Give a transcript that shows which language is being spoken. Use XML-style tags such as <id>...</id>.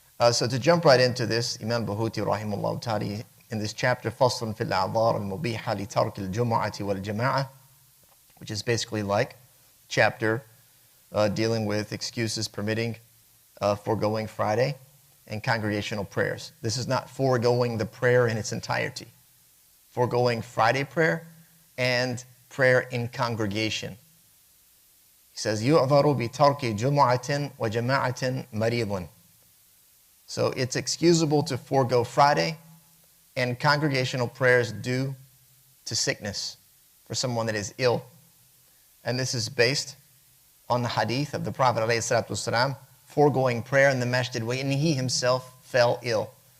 <en>So to jump right into this, Imam Bahuti rahimahullah ta'ala, in this chapter,</en> <ar>فَصْلٌ فِي الْأَعْذَارِ الْمُبِيحَةِ لِتَرْكِ الْجُمُعَةِ وَالْجَمَاعَةِ,</ar> <en>which is basically like chapter dealing with excuses permitting foregoing Friday and congregational prayers. This is not foregoing the prayer in its entirety. Foregoing Friday prayer and prayer in congregation. He says,</en> <ar>يُعْذَرُ بِتَرْكِ جُمُعَةٍ وَجَمَاعَةٍ مَرِيضٌ.</ar> <en>So it's excusable to forego Friday and congregational prayers due to sickness for someone that is ill. And this is based on the hadith of the Prophet ﷺ foregoing prayer in the masjid when he himself fell ill.</en>